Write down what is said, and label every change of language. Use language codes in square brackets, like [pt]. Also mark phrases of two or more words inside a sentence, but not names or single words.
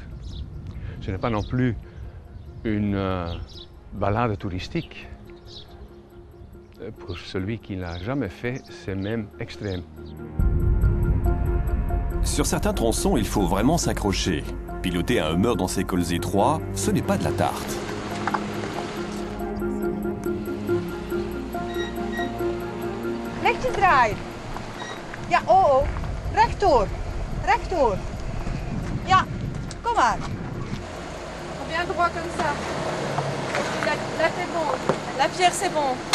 [fr] Ce n'est pas non plus une balade touristique. Pour celui qui ne l'a jamais fait, c'est même extrême. Sur certains tronçons, il faut vraiment s'accrocher. Piloter un Hummer dans ces cols étroits, ce n'est pas de la tarte. [nl] Rechtje draaien. Ja, oh, rechtdoor. Rechtdoor. Ja, kom maar. [fr] Bien droit comme ça. Là c'est bon. La pierre c'est bon.